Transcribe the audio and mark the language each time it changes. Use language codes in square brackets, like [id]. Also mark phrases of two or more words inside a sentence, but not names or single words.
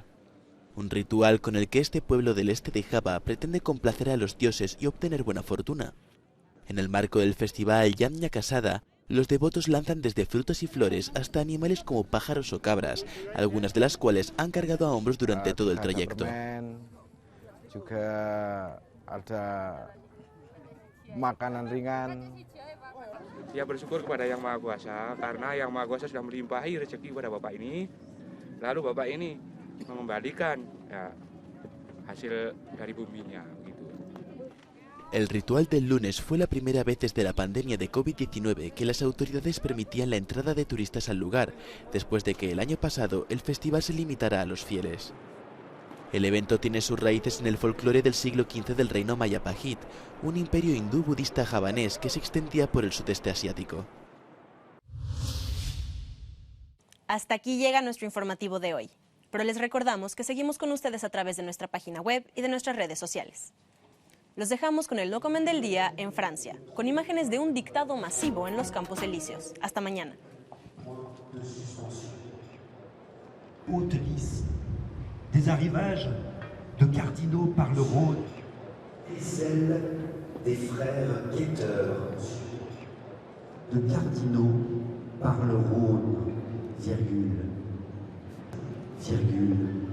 [es] Un ritual con el que este pueblo del este de Java pretende complacer a los dioses y obtener buena fortuna. En el marco del festival Yamna Casada, los devotos lanzan desde frutos y flores hasta animales como pájaros o cabras, algunas de las cuales han cargado a hombros durante todo el trayecto. [id] Ada makanan ringan. Ya bersyukur kepada Yang Maha Kuasa karena Yang Maha Kuasa sudah melimpahi rezeki pada Bapak ini. Lalu Bapak ini mengembalikan hasil dari buminya gitu. [es] El ritual del lunes fue la primera vez desde la pandemia de COVID-19 que las autoridades permitían la entrada de turistas al lugar, después de que el año pasado el festival se limitara a los fieles. El evento tiene sus raíces en el folclore del siglo XV del reino Mayapahit, un imperio hindú budista javanés que se extendía por el sudeste asiático. Hasta aquí llega nuestro informativo de hoy, pero les recordamos que seguimos con ustedes a través de nuestra página web y de nuestras redes sociales. Los dejamos con el Document del Día en Francia, con imágenes de un dictado masivo en los Campos Elíseos. Hasta mañana. [fr] Des arrivages de cardinaux par le Rhône. Et celle des frères quêteurs. De cardinaux par le Rhône, virgule, virgule.